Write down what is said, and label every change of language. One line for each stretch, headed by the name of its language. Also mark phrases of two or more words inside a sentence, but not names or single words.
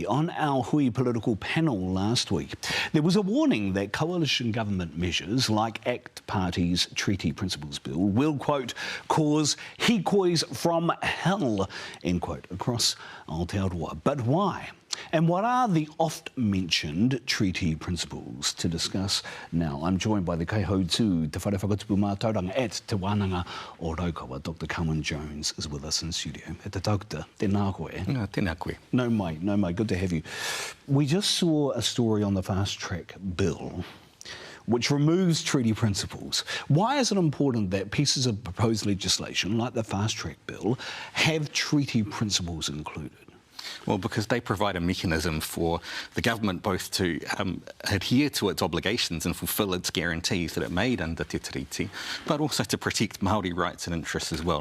English: On our hui political panel last week, there was a warning that coalition government measures like ACT Party's Treaty Principles Bill will, quote, cause hikois from hell, end quote, across Aotearoa. But why? And what are the oft-mentioned treaty principles? To discuss now, I'm joined by the
Māori: Kaihautu Te Whare Whakatupu Mātauranga
English: at Te Wānanga o Raukawa. Dr. Carwyn Jones is with us in studio.
Māori: E te taukita, tēnā koe. Tēnā koe. No mai,
English: good to have you. We just saw a story on the Fast Track Bill which removes treaty principles. Why is it important that pieces of proposed legislation, like the Fast Track Bill, have treaty principles included? Well, because they provide a mechanism for the government both to adhere to its obligations and fulfil its guarantees that it made under Te Tiriti, but also to protect Māori rights and interests as well.